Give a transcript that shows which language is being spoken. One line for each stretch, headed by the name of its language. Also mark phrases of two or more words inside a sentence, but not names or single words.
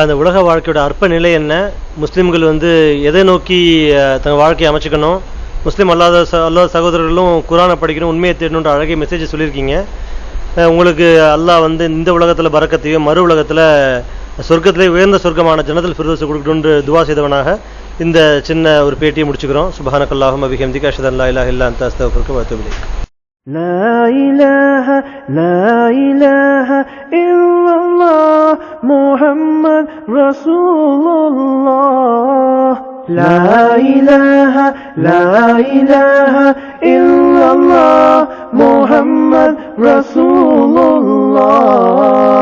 Tamil: அந்த உலக வாழ்க்கையோட அற்ப நிலை என்ன, முஸ்லிம்கள் வந்து எதை நோக்கி தங்கள் வாழ்க்கையை அமைச்சுக்கணும், முஸ்லீம் அல்லாத சகோதரர்களும் குர்ஆனை படிக்கணும், உண்மையை தேடணுன்ற அழகிய மெசேஜ் சொல்லியிருக்கீங்க. உங்களுக்கு அல்லாஹ் வந்து இந்த உலகத்தில் பரக்கத்தையும் மறு உலகத்தில் சொர்க்கத்திலே உயர்ந்த சொர்க்கமான ஜன்னத்துல் ஃபிர்தௌஸ் கொடுக்கணும்னு துவா செய்தவனாக இந்த சின்ன ஒரு பேட்டியை முடிச்சுக்கிறோம்.
Arabic: سبحانك اللهم بحمدك أشهد أن لا إله إلا أنت أستغفرك و أتوب إليك. لا إله لا إله إلا الله محمد رسول الله. لا إله لا إله إلا الله محمد رسول الله.